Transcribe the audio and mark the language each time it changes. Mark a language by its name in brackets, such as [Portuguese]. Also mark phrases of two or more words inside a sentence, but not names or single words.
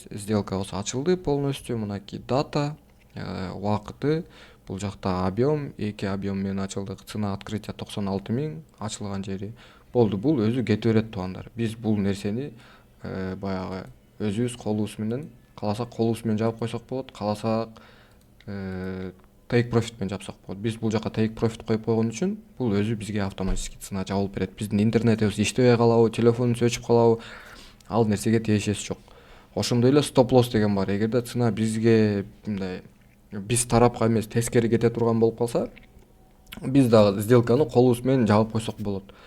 [Kyrgyz] Сделкабыз ачылды полностью. Мынакей дата, убакыты, бул жакта объем, эки объем менен ачылдык. [Russian] Цена открытия [Kyrgyz] 96,000, ачылган жери. Болду, бул өзү кете берет туугандар. Биз бул нерсени баягы өзүбүз колубуз менен, кааласак колубуз менен жаап койсок болот, кааласак [English] take profit [Kyrgyz] менен жапсак болот. Биз бул жакка [English] take profit [Kyrgyz] коюп койгон үчүн бул өзү бизге [Russian] автоматически цена [Kyrgyz] жабылып берет. Биздин интернетибиз иштебей калабы, телефонубуз өчүп калабы, ал нерсеге тиешеси жок. Ошондой эле [English] stop loss [Kyrgyz] деген бар. Эгерде цена бизге мындай биз тарапка эмес тескери кете турган болуп калса, биз дагы сделканы колубуз менен жаап койсок болот.